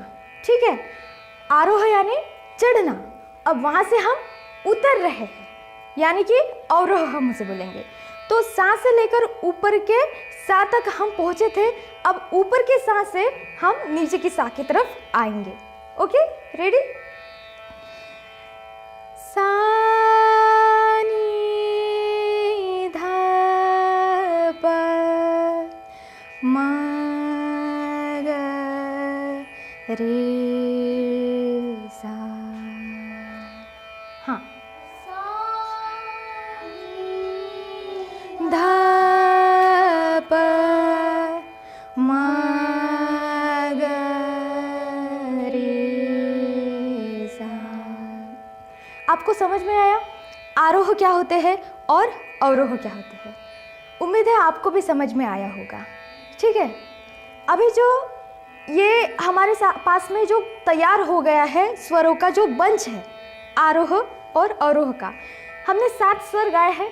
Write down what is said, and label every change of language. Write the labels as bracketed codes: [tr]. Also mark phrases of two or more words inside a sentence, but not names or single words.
[hi] ठीक है, आरोह यानी चढ़ना, अब वहां से हम उतर रहे हैं, यानी कि अवरोह हम उसे बोलेंगे। तो सा से लेकर ऊपर के सा तक हम पहुंचे थे, अब ऊपर के सा से हम नीचे की सा की तरफ आएंगे। [en] okay, ready? [hi] सा नी धा प म ग रे सा। हाँ, ध प म ग रे सा। आपको समझ में आया आरोह क्या होते हैं और अवरोह क्या होते हैं? उम्मीद है आपको भी समझ में आया होगा। ठीक है, अभी जो ये हमारे पास में जो तैयार हो गया है स्वरों का जो बंच है आरोह और अवरोह का, हमने 7 स्वर गाए हैं।